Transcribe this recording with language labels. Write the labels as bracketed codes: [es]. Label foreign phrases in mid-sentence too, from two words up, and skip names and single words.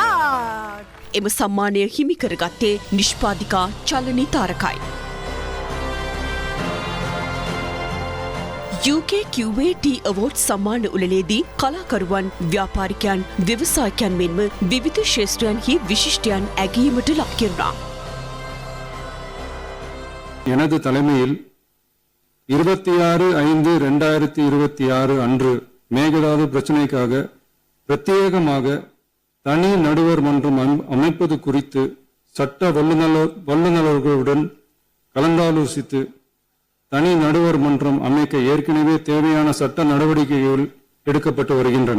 [si] එම සම්මානය හිමි කරගත්තේ නිෂ්පාදිකා චලනි තාරකයි. UK QAT Awards සම්මාන උළෙලේදී කලාකරුවන්, ව්‍යාපාරිකයන්, ව්‍යවසායකයන් මෙන්ම විවිධ ක්ෂේත්‍රයන්හි විශිෂ්ටයන් ඇගීමට ලක් කෙරුණා. [ta] எனது தலைமையில் 26/5/2026 அன்று மேகதாது பிரச்சினைக்காக பிரத்யேகமாக தனி நடுவர் மன்றம் அமைப்பது குறித்து சட்ட வல்லுநர்களுடன் கலந்தாலோசித்து தனி நடுவர் மன்றம் அமைக்க ஏற்கனவே தேவையான சட்ட நடவடிக்கைகள் எடுக்கப்பட்டு வருகின்றன.